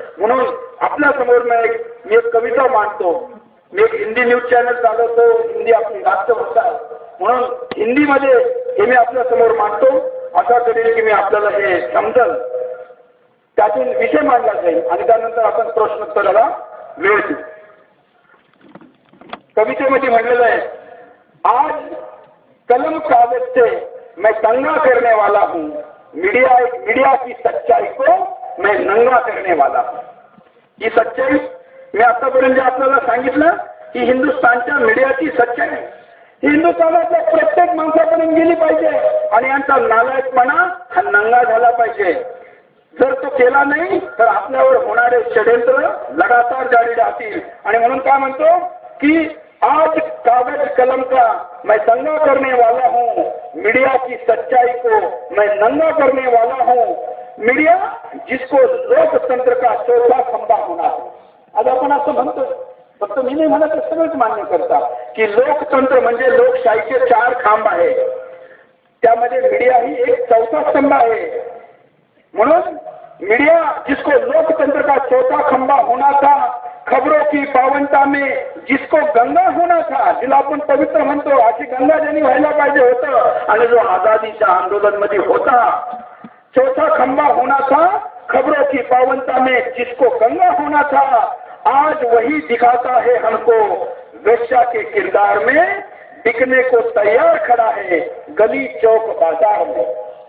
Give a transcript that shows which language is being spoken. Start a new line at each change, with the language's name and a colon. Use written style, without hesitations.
Marathi: म्हणून आपल्या समोर मी एक कविता मांडतो. मी एक हिंदी न्यूज चॅनल चालवतो. हिंदी आपली राष्ट्रभाषा आहे म्हणून हिंदीमध्ये हे मी आपल्या समोर मांडतो. अशा करेल की मी आपल्याला हे समजल, त्यातून विषय मांडला जाईल आणि त्यानंतर आपण प्रश्नोत्तराला वेळ देऊ. कवितेमध्ये म्हणलेलं आहे,
Hindi: आज कलम कागज से मैं दंगा करने वाला हूँ, मीडिया की सच्चाई को मैं नंगा करने वाला हूँ.
Marathi: ही सच्चाई मी आतापर्यंत आपल्याला सांगितलं की हिंदुस्थानच्या मीडियाची सच्चाई ही हिंदुस्थानातल्या प्रत्येक माणसापर्यंत गेली पाहिजे आणि यांचा नालायकपणा हा नंगा झाला पाहिजे. जर तो केला नाही तर आपल्यावर होणारे षड्यंत्र लगातार जारी राहतील. आणि म्हणून काय म्हणतो की
Hindi: आज कागज कलम का मैं दंगा करने वाला हूँ, मीडिया की सच्चाई को मैं नंगा करने वाला हूँ. मीडिया जिसको लोकतंत्र का चौथा खंबा होना है.
Marathi: आज आपण असं म्हणतो, फक्त मी नाही म्हणत, सगळेच मान्य करतात की लोकतंत्र म्हणजे लोकशाहीचे 4 खांब आहे. त्यामध्ये मीडिया ही एक चौथा स्तंभ आहे.
Hindi: म्हणून मीडिया जिसको लोकतंत्र का चौथा खंबा होना था, खबरों की पावनता में जिसको गंगा होना था,
Marathi: जिला आपण पवित्र म्हणतो, अशी गंगा ज्यांनी व्हायला पाहिजे होतं आणि जो आझादीच्या आंदोलन मध्ये होता,
Hindi: चौथा खंबा होना था, खबरों की पावनता में जिसको गंगा होना था, आज वही दिखाता है हमको वेश्या के किरदार में, बिकने को तैयार खड़ा है गली चौक बाजार में.